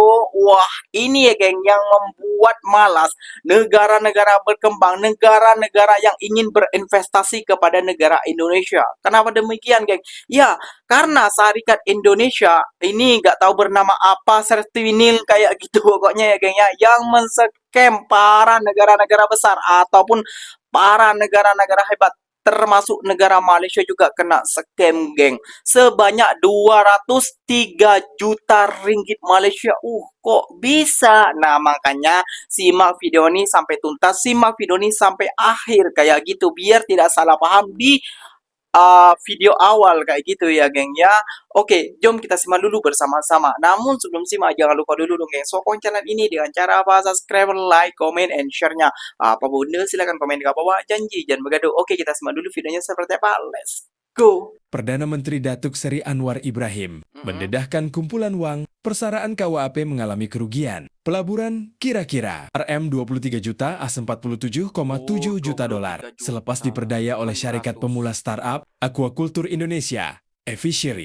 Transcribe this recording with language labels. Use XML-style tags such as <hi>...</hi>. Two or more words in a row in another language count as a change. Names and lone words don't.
<id>Wah, ini ya, geng, yang membuat malas negara-negara berkembang, negara-negara yang ingin berinvestasi kepada negara Indonesia. Kenapa demikian, geng? Ya, karena syarikat Indonesia ini nggak tahu bernama apa, Sertinil kayak gitu pokoknya ya, geng, ya, yang men-scam para negara-negara besar ataupun para negara-negara hebat, termasuk negara Malaysia juga kena scam, geng. Sebanyak 203 juta ringgit Malaysia. Kok bisa? Nah, makanya simak video ini sampai tuntas, simak video ini sampai akhir kayak gitu, biar tidak salah paham di video awal kayak gitu ya, geng, ya. Oke, jom kita simak dulu bersama-sama. Namun sebelum simak, jangan lupa dulu dong, geng, sokong channel ini dengan cara apa?</id> <en>Subscribe, like, comment, and share-nya.</en> <id>Apa bunda, silahkan komen di bawah. Janji jangan begaduh. Oke, kita simak dulu videonya seperti apa.</id> <en>Let's go.</en> <ms>Perdana Menteri Datuk Seri Anwar Ibrahim mendedahkan kumpulan wang, persaraan KUAP mengalami kerugian. Pelaburan kira-kira RM23 juta as 47,7 juta dolar selepas diperdaya oleh syarikat pemula startup Aquaculture Indonesia, e-fishery.</ms>